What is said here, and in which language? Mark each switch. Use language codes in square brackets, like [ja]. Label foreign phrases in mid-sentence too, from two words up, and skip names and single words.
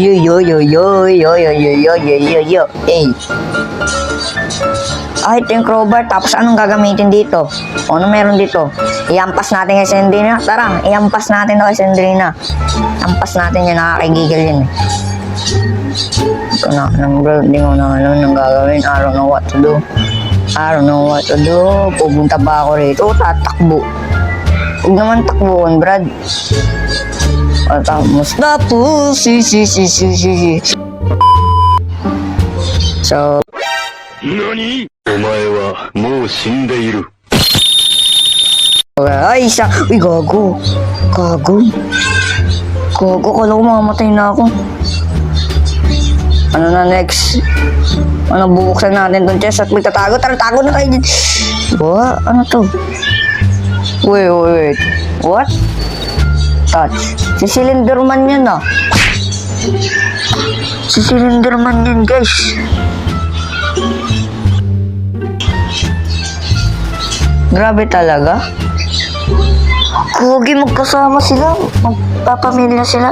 [tl] Hey. Ito yung crowbar. Tapos anong gagamitin dito? Ano meron dito? Iampas natin kay Sandrina. Tara, iampas natin kay Sandrina. Ampas natin yan. Nakakigigil yun. Hindi ko na alam nang gagawin. [en] I don't know what to do. [tl] Pupunta ba ako rito? Tatakbo. Huwag naman takbuhan, Brad. Tapos na po. So, [ja] 何お前はもう死んでいる。 [tl] ay, isa. Uy, gago. Kala ko mamamatay na ako. Ano na next? Bubuksan natin tong chest at magtatago. Tara, tago na tayo dito. [en] What? [tl] Ano to? [en] Wait. What? [tl] Touch. Si Slenderman yan, ah. Si Slenderman yan, guys. Grabe talaga. Kugi, magkasama sila. Magpapamilya sila.